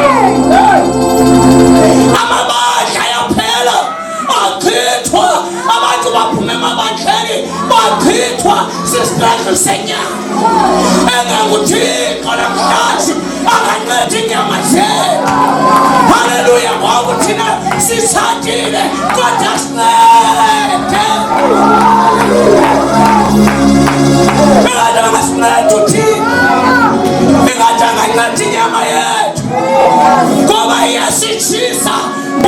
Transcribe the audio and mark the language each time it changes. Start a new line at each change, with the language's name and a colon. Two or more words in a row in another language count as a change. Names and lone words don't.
Xhosa: Amabandla yaphela achithwa, abantu baphume emabandleni bachithwa sistruggle senyama. EnganguThixo namhlanje anganceda inyama zethu. Hallelujah, ngoba thina sisatile kodwa sincede. Bengadanga sincede uThixo, bengadanga nceda inyama yethu ngoba iyasitshisa.